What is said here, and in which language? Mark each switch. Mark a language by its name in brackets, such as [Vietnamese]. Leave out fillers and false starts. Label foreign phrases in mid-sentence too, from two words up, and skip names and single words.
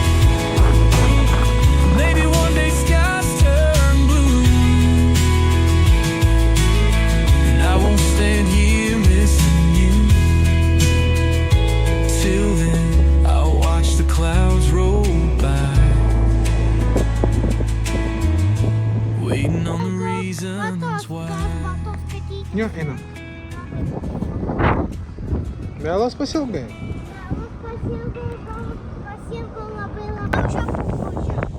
[English] Maybe one day skies turn blue, and I won't stand here missing you. Till then, I'll watch the clouds roll by, waiting on the reasons why. [Lithuanian] Jo, einam. Vėlas pasilgai. Pasiilgau labai labai. Čia pučia.